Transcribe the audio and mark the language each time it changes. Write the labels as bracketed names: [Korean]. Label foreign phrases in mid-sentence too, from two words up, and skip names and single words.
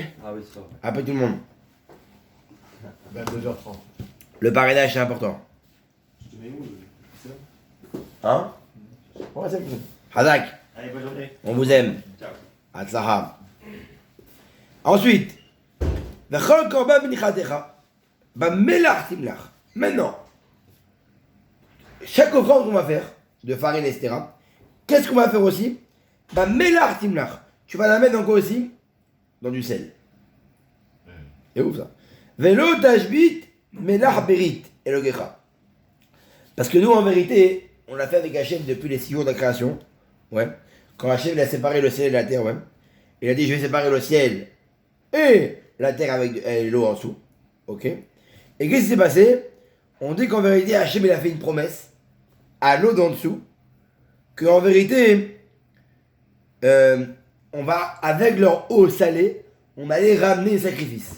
[French] Ah oui, c'est ça. Appelle tout le monde. 22h30. Le parrainage c'est important. Je te mets où Hein? Ouais, c'est bon. Hazak, Allez, bonne journée. on vous aime. Ciao. [Hebrew] הצלחה. [French] Ensuite, [Hebrew] וכל קרבן מנחתך במלח תמלח. [French] Maintenant, chaque offrande qu'on va faire, de farine, etc., qu'est-ce qu'on va faire aussi? [Hebrew] במלח תמלח. [French] Tu vas la mettre dans quoi aussi? Dans du sel. C'est ouf ça. [Hebrew] ולא תשבית מלח ברית אלהיך. [French] Parce que nous, en vérité, on l'a fait avec Hachem depuis les 6 jours de la création. Ouais. Quand Hachem il a séparé le ciel et la terre, ouais. Il a dit, je vais séparer le ciel et la terre avec l'eau en dessous. Ok. Et qu'est-ce qui s'est passé? On dit qu'en vérité, Hachem il a fait une promesse à l'eau d'en dessous, qu'en vérité, on va, avec leur eau salée, on allait ramener les sacrifices.